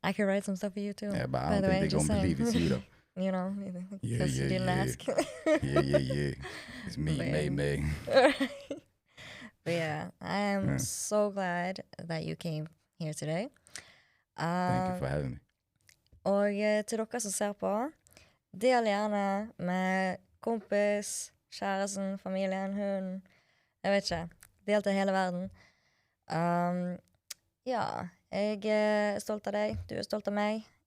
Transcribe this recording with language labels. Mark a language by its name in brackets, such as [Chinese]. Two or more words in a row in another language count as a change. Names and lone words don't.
[English] I could write some stuff for you, too. Yeah, but I By don't the think way, they're just going to saying. believe it's you, though. You know, Yeah, because you yeah, didn't yeah. ask. Yeah. It's me, Man. May. But yeah, I am so glad that you came here today. Thank you for having me. [Norwegian] Og til dere som ser på, del gjerne med kompis, kjæresten, familien, hunden. Jeg vet ikke. Del til hele verden. Ja, jeg er stolt av deg. Du er stolt av meg.